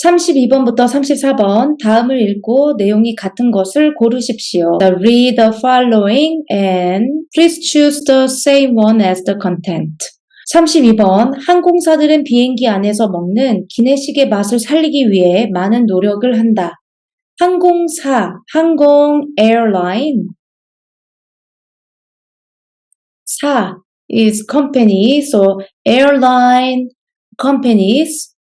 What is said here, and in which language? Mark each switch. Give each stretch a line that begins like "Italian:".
Korean: 32번부터 34번 다음을 읽고 내용이 같은 것을 고르십시오.
English: Read the following and please choose the same one as the content.
Korean: 32번 항공사들은 비행기 안에서 먹는 기내식의 맛을 살리기 위해 많은 노력을 한다. 항공사, 항공, airline.
English: 사 is company, so airline companies.